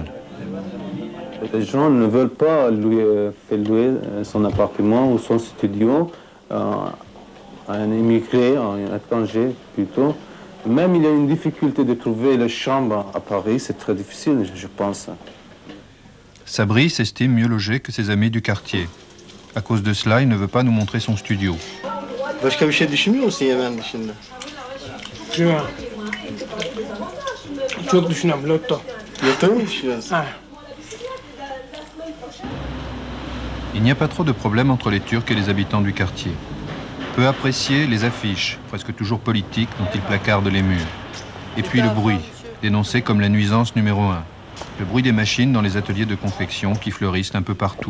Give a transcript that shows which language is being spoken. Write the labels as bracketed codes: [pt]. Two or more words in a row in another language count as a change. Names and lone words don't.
[fr] Les gens ne veulent pas faire louer son appartement ou son studio à un immigré, à un étranger plutôt. Même il y a une difficulté de trouver les chambres à Paris, c'est très difficile, je pense. Sabri s'estime mieux logé que ses amis du quartier. À cause de cela, il ne veut pas nous montrer son studio. [tr] Başka bir şey düşünmüyor musun Yemen dışında? Çok düşünüyorum, Lotto. Lotto mu düşünüyorsun? [fr] Il n'y a pas trop de problème entre les Turcs et les habitants du quartier. Peu apprécier les affiches, presque toujours politiques, dont ils placardent les murs. Et puis le bruit, dénoncé comme la nuisance numéro 1. Le bruit des machines dans les ateliers de confection qui fleurissent un peu partout.